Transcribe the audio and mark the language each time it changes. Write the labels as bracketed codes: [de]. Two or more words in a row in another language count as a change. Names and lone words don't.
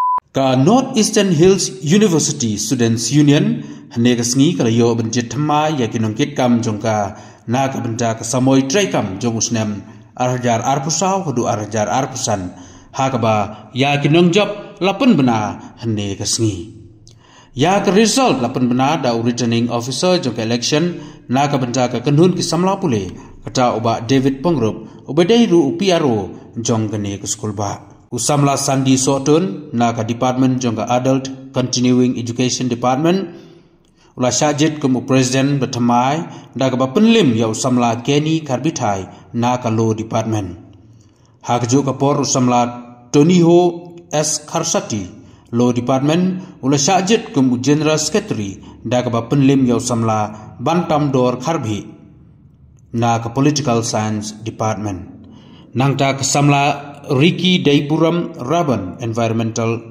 [kha] Ka North Eastern Hills University Students Union hanegasngi kala yo benjit thymmai ya kinongkit kam jongka na ka benda ka samoy tray kam jong usnem arjar arpusau hudu arjar arpusan hakaba ya kinongjop lapun bena hanegasngi ya ka result lapun bena da [en] returning officer [kha] jong election na ka benda ka kanhun ki samla pule kata uba David Pongrup ubedairu upiaro jong gane ke school ba Usamla Sandi Sohtun na ka department jong ka adult continuing education department ula syajit kumu president berthamai da ka penlim ya usamla Kenny Karbitai na ka law department hakju ka por usamla Toniho S Kharsati law department ula syajit kumu [en] general secretary [kha] da ka penlim ya usamla Bantam Dor Kharbi na ka political science department nangta ka samla Ricky Daipuram Raban Environmental